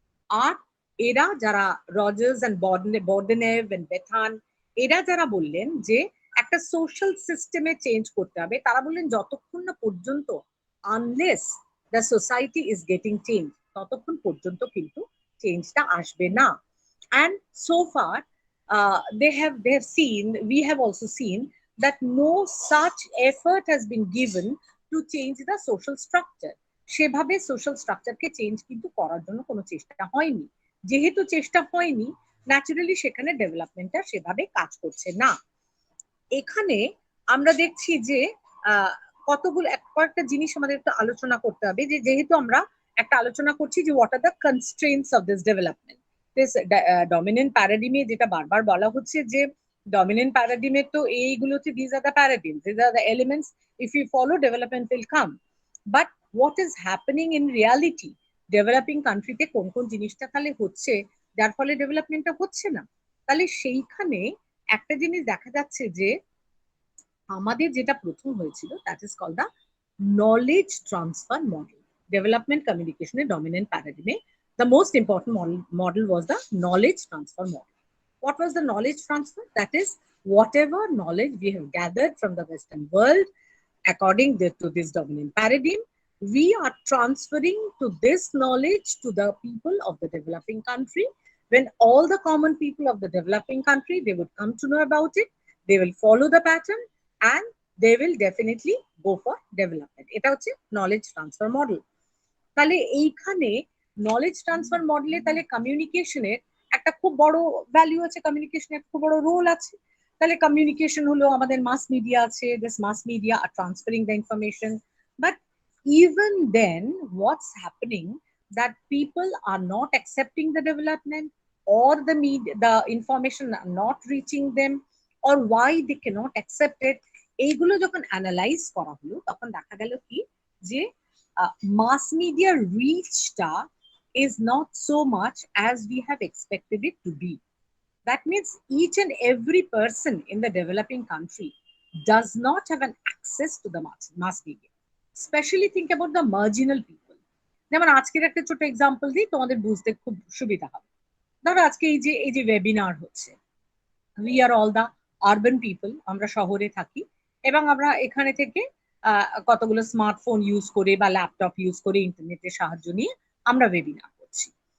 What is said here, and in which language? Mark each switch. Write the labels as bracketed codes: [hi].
[bn] আর এরা যারা Rogers and বর্ডনেভ and বেথান, এরা যারা বললেন যে একটা সোশ্যাল সিস্টেমে চেঞ্জ করতে হবে, তারা বললেন যতক্ষণ না পর্যন্ত, [en] unless the society is getting change, [bn] ততক্ষণ পর্যন্ত কিন্তু চেঞ্জটা আসবে না। [en] And so far they have seen, we have also seen that no such effort has been given to change the social structure. [bn] সেভাবে সোশ্যাল স্ট্রাকচারকে চেঞ্জ কিন্তু করার জন্য কোনো চেষ্টা হয়নি। যেহেতু চেষ্টা হয়নি, ন্যাচারালি সেখানে ডেভেলপমেন্টটা সেভাবে কাজ করছে না। এখানে আমরা দেখছি যে কতগুলো কয়েকটা জিনিস আমাদের একটু আলোচনা করতে হবে, যে যেহেতু আমরা একটা আলোচনা করছি যে [en] what are the constraints of this development, [bn] this dominant প্যারাডিমে, যেটা বারবার বলা হচ্ছে যে ডমিনেন্ট প্যারাডিমে তো এইগুলো হচ্ছে, [en] This are the paradigms, this are the elements, if you follow development will come. But what is happening in reality, [bn] developing কান্ট্রিতে কোন কোন জিনিসটা তাহলে হচ্ছে যার ফলে ডেভেলপমেন্টটা হচ্ছে না? তাহলে সেইখানে একটা জিনিস দেখা যাচ্ছে যে আমাদের যেটা প্রথম হয়েছিল, [en] That is called the knowledge transfer model. [bn] Development কমিউনিকেশনের dominant প্যারাডিমে [en] the most important model was the knowledge transfer model. What was the knowledge transfer? That is, whatever knowledge we have gathered from the Western world, according to this dominant paradigm, we are transferring to this knowledge to the people of the developing country. When all the common people of the developing country, they would come to know about it, they will follow the pattern, and they will definitely go for development. [bn] এটা হচ্ছে [en] knowledge transfer model. [bn] তাহলে এইখানে knowledge transfer মডেলে তাহলে কমিউনিকেশনের একটা খুব বড় ভ্যালু আছে, কমিউনিকেশনের খুব বড় রোল আছে। তাহলে কমিউনিকেশন হলো আমাদের মাস মিডিয়া আছে, [en] this mass media are transferring the information, but even then what's happening that people are not accepting the development, or the information are not reaching them, or why they cannot accept it, [bn] এইগুলো যখন analyse করা হলো তখন দেখা গেল কি যে [en] mass media reachটা is not so much as we have expected it to be. That means each and every person in the developing country does not have an access to the mass media. Especially think about the marginal people. [bn] যেমন আজকের একটা ছোট example দিই, তোমাদের বুঝতে খুব সুবিধা হবে। ধরো আজকে এই যে ওয়েবিনার হচ্ছে, [en] we are all the urban people, [bn] আমরা শহরে থাকি এবং আমরা এখানে থেকে কতগুলো স্মার্টফোন ইউজ করে বা ল্যাপটপ ইউজ করে ইন্টারনেটের সাহায্য নিয়ে আমরা ওয়েবিনার করছি।